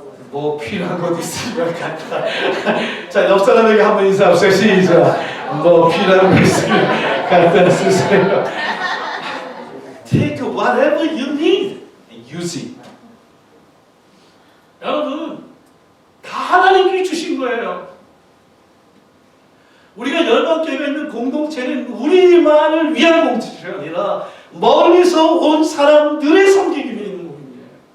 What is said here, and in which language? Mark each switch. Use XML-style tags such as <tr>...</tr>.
<ko>뭐 필요한 것 있으면 갖다. 자, 옆 사람에게 한번 인사하세요. 시작. 뭐 필요한 것 있으면 갖다 쓰세요.</ko> <en>Take whatever you need and use it.</en> <ko>여러분, 다 하나님께 주신 거예요. 우리가 열방교회에 있는 공동체는 우리만을 위한 공동체가 아니라 멀리서 온 사람들의 섬기기 위해 있는 공동체예요.</ko>